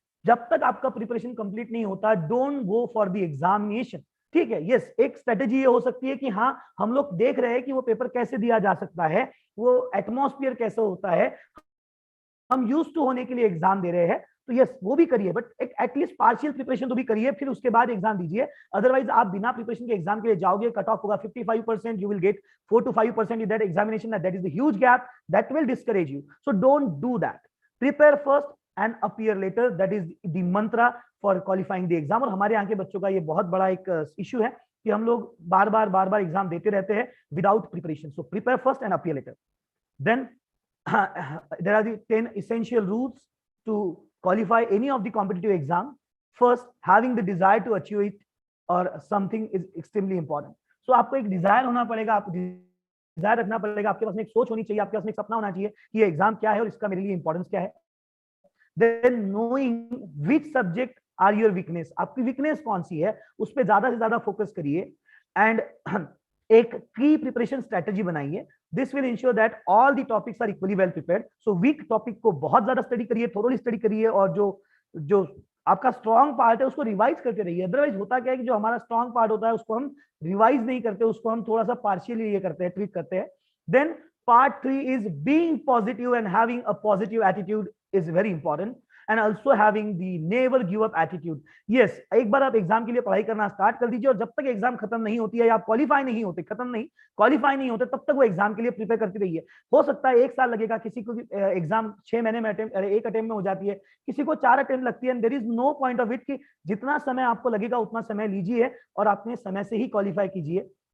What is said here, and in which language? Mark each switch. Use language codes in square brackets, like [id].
[hi] जब तक आपका प्रिपरेशन कंप्लीट नहीं होता, [en] Don't go for the examination. [hi] ठीक है, यस, एक स्ट्रेटेजी ये हो सकती है कि हाँ हम लोग देख रहे हैं कि वो पेपर कैसे दिया जा सकता है, वो एटमॉस्फेयर कैसे होता है, हम यूज टू होने के लिए एग्जाम दे रहे हैं, तो यस वो भी करिए, बट एक एटलीस्ट पार्शियल प्रिपरेशन तो भी करिए, फिर उसके बाद एग्जाम दीजिए। अदरवाइज आप बिना प्रिपरेशन के एग्जाम के लिए जाओगे, कट ऑफ होगा 55%, [en] You will get 4 to 5% in that examination, that is the huge gap that will discourage you. So don't do that. Prepare first and appear later, that is the mantra for qualifying the exam। [hi] और हमारे यहाँ के बच्चों का ये बहुत बड़ा एक इश्यू है कि हम लोग बार बार एग्जाम देते रहते हैं without preparation. [en] So prepare first and appear later. Then there are the 10 essential rules to qualify any of the competitive exam. First, having the desire to achieve it or something is extremely important. [hi] So आपको एक Dzire होना पड़ेगा, आपको Dzire रखना पड़ेगा, आपके पास में एक सोच होनी चाहिए, आपके पास में एक सपना होना चाहिए कि ये एग्जाम क्या है और इसका मेरे लिए इंपॉर्टेंस क्या है। [en] Then knowing which subject are your weakness, [hi] आपकी वीकनेस कौन सी है उस पर ज्यादा से ज्यादा फोकस करिए। एंड एक प्री प्रिपरेशन स्ट्रेटेजी बनाइए। [en] This will ensure that all the topics are equally well prepared. [hi] So weak topic को बहुत ज्यादा स्टडी करिए, थोरोली स्टडी करिए, और जो आपका स्ट्रॉन्ग पार्ट है उसको रिवाइज करते रहिए। अदरवाइज होता क्या है कि जो हमारा स्ट्रॉन्ग पार्ट होता है उसको हम रिवाइज नहीं करते, उसको हम थोड़ा सा पार्शियली ये करते हैं, ट्रीट करते हैं। [en] Then part 3 is being positive and having a positive attitude is very important, and also having the never give up attitude. [hi] Yes, एक बार आप एग्जाम के लिए पढ़ाई करना स्टार्ट कर दीजिए और जब तक एग्जाम खत्म नहीं होती है या आप क्वालिफाई नहीं होते, क्वालिफाई नहीं होते, तब तक वो एग्जाम के लिए प्रिपेयर करते रहिए। हो सकता है 1 साल लगेगा, किसी को एग्जाम 6 महीने में एक अटेम्प्ट में हो जाती है, किसी को 4 अटेम्प्ट लगती है। [en] and there is no point of it [hi] कि जितना समय आपको लगेगा उतना समय लीजिए और अपने समय से ही क्वालिफाई कीजिए।